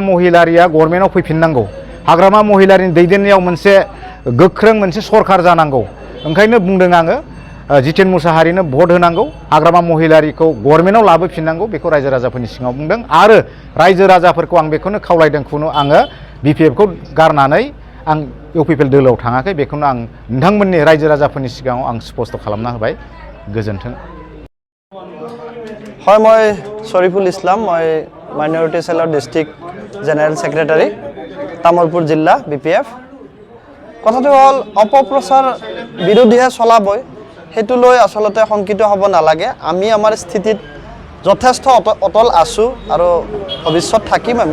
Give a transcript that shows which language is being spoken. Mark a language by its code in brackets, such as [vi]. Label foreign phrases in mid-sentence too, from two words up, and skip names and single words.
[brx] महिलारिया गभर्नमेन्टआव फैफिननांगौ हाग्रामा महिलारिनि दैदेननायाव मोनसे गोख्रों मोनसे सरकार जानांगौ ओंखायनो बुंदों आङो जितेन मुसाहारिनो भट होनांगौ हाग्रामा महिलारिखौ गभर्नमेन्टआव लाबोफिननांगौ बेखौ रायजो राजाफोरनि सिगाङाव बुंदों आरो रायजो राजाफोरखौ आं बेखौनो खावलायदों आङो बिपिएफखौ गारनानै आं इउपिपिएल दोलोआव थाङाखै बेखौनो आं नोंथांमोननि रायजो राजाफोरनि सिगाङाव आं स्पष्ट खालामना होबाय गोजोन्थों [as] হয় মই শৰীফুল ইছলাম মই মাইনৰিটি সেলৰ [en] district general secretary [as] তামুলপুৰ জিলা বিপিএফ কথাটো হ'ল অপপ্ৰচাৰ বিৰোধীহে চলাবই সেইটো লৈ আসলতে শংকিত হ'ব নালাগে আমি আমাৰ স্থিতিত যথেষ্ট অটল আছো আৰু ভৱিষ্যত থাকিম